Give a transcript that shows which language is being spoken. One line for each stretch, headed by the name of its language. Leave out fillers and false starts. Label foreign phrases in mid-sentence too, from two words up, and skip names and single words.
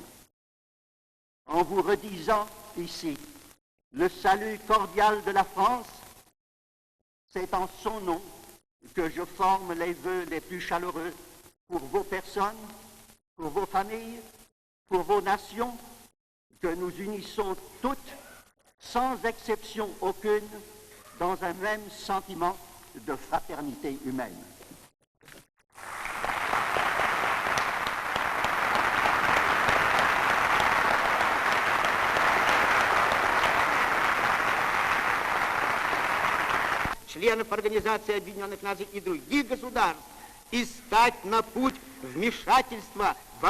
French: En vous redisant ici le salut cordial de la France, c'est en son nom que je forme les vœux les plus chaleureux pour vos personnes, pour vos familles, pour vos nations, que nous unissons toutes, sans exception aucune, dans un même sentiment de fraternité humaine.
Russian: Членов Организации Объединенных Наций и других государств и стать на путь вмешательства во